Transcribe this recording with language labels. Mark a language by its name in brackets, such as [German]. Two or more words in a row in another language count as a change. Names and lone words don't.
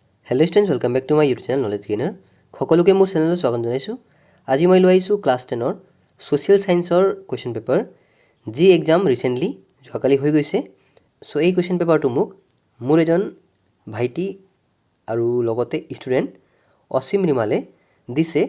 [English] Hello students welcome back to my YouTube channel Knowledge Gainer [Assamese] সকলোকে মোৰ চেনেলত স্বাগতম জনাইছো। আজি মই লৈ আহিছো ক্লাছ 10 ৰ সোশ্যাল সায়েন্সৰ [English] question paper [Assamese] যি [English] exam recently [Assamese] যোৱাকালি হৈ গৈছে। সো এই কোৱেশ্চন পেপাৰটো মোক মোৰ এজন ভাইটি আৰু লগতে ষ্টুডেন্ট অসীম ৰিমালে দিছে।